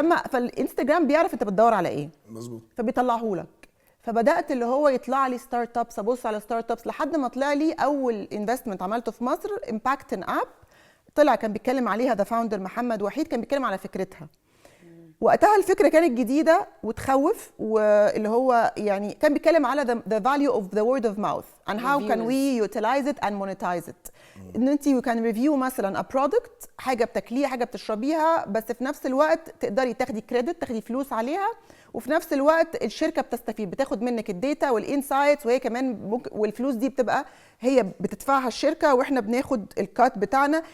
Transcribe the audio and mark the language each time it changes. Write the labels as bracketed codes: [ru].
[ar] فالانستجرام بيعرف انت بتدور على ايه مظبوط، فبيطلعه لك. فبدات اللي هو يطلع لي ستارت ابس، ابص على ستارت ابس لحد ما طلع لي اول انفستمنت عملته في مصر امباكتن اب. طلع كان بيتكلم عليها [en] the founder [ar] محمد وحيد، كان بيتكلم على فكرتها. وقتها الفكره كانت جديده وتخوف، واللي هو يعني كان بيتكلم على [en] the value of the word of mouth and how can we utilize it and monetize it. [ar] ان انت [en] you can review [ar] مثلا [en] a product، [ar] حاجه بتاكليها حاجه بتشربيها، بس في نفس الوقت تقدري تاخدي كريدت، تاخدي فلوس عليها، وفي نفس الوقت الشركه بتستفيد، بتاخد منك الداتا والانسايتس، وهي كمان والفلوس دي بتبقى هي بتدفعها الشركه واحنا بناخد الكات بتاعنا.